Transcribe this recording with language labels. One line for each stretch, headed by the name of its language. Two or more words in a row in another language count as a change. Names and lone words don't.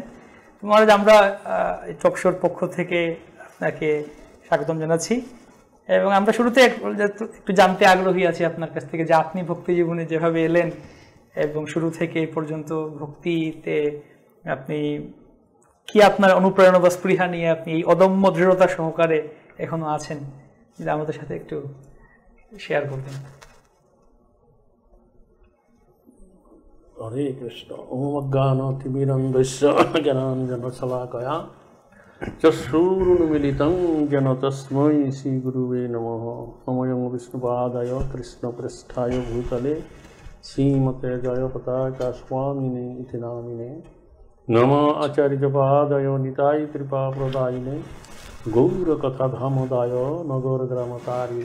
Bangla: মহারাজ, আমরা টকশোর পক্ষ থেকে আপনাকে স্বাগতম জানাচ্ছি এবং আমরা শুরুতে একটু জানতে আগ্রহী আছি আপনার কাছ থেকে যে আপনি ভক্তি জীবনে যেভাবে এলেন এবং শুরু থেকে এই পর্যন্ত ভক্তিতে আপনি কি আপনার অনুপ্রেরণা বা স্পৃহা নিয়ে আপনি এই অদম্য দৃঢ়তা সহকারে এখনো আছেন, যদি আমাদের সাথে একটু শেয়ার করতেন। হরে কৃষ্ণ।
Sanskrit: ওম অজ্ঞানতিমিরন্ধস্য জ্ঞানাঞ্জনশলাকয়া চক্ষুरुन्मीलितं येन तस्मै श्रीगुरुवे नमः। नमो विष्णुपादाय कृष्णप्रेष्ठाय भूतले श्रीमते जयपताका स्वामिने इति नामिने। नमः आचार्यपादाय निताय कृपाप्रदायिने गौरकथाधामदाय नगरग्रामतारिणे।